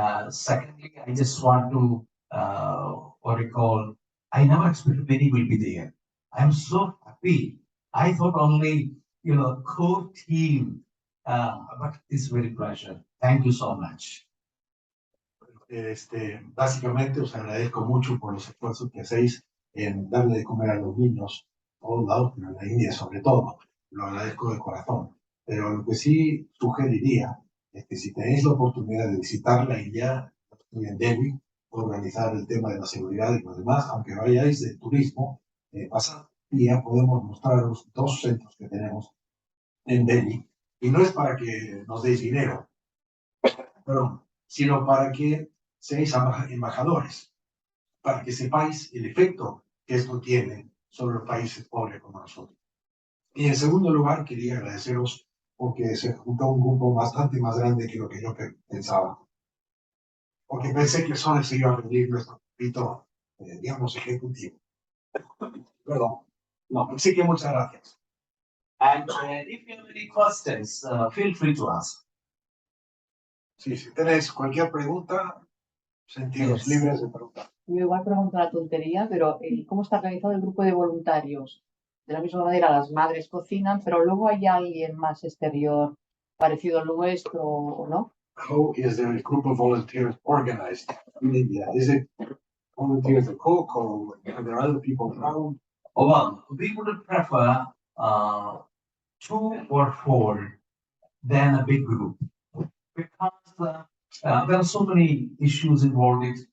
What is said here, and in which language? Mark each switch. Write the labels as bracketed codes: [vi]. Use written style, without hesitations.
[en] Secondly, I just want to, what I call, I never expected many will be there. I'm so happy. I thought only, core team, but it's very pleasure. Thank you so much. [es] Básicamente os agradezco mucho por los esfuerzos que hacéis en darle de comer a los niños, a todos lados, pero en la India sobre todo. Lo agradezco de corazón. Pero lo que sí sugeriría es que si tenéis la oportunidad de visitar la India, estoy en Delhi, organizar el tema de la seguridad y lo demás, aunque vayáis de turismo, pasado día podemos mostraros 2 centros que tenemos en Delhi. Y no es para que nos deis dinero, perdón, sino para que seáis embajadores, para que sepáis el efecto que esto tiene sobre los países pobres como nosotros. Y en segundo lugar, quería agradeceros porque se juntó un grupo bastante más grande que lo que yo pensaba. Porque pensé que solo se iba a reunir nuestro grupito, digamos, ejecutivo. Perdón. No, así que muchas gracias. [en] And if you have any questions, feel free to ask. [es] Sí, si tenéis cualquier pregunta, sentidos libres de preguntar. Yo igual pregunto una tontería, pero ¿cómo está organizado el grupo de voluntarios? De la misma manera, las madres cocinan, pero luego hay alguien más exterior parecido al nuestro, ¿o no? [en] How is the group of volunteers organized in India? Is it volunteers to cook, or are there other people around? Oh, well, we would prefer 2 or 4 than a big group because there are so many issues involved.